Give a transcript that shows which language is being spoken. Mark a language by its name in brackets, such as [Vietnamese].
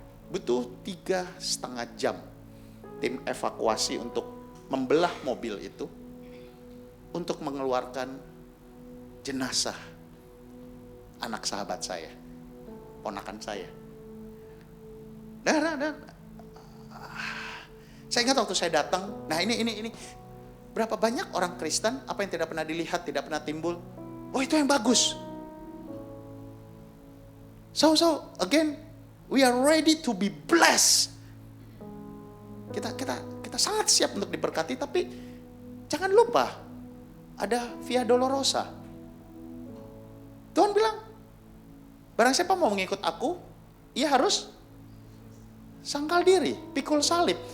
[Indonesian] Butuh 3,5 jam tim evakuasi untuk membelah mobil itu untuk mengeluarkan jenazah anak sahabat saya, ponakan saya. Dan saya ingat waktu saya datang, nah ini berapa banyak orang Kristen apa yang tidak pernah dilihat, tidak pernah timbul. Oh itu yang bagus. [English] So again, we are ready to be blessed. [Indonesian] Kita sangat siap untuk diberkati, tapi jangan lupa ada Via Dolorosa. Tuhan bilang, barang siapa mau mengikut aku, ia harus sangkal diri, pikul salib.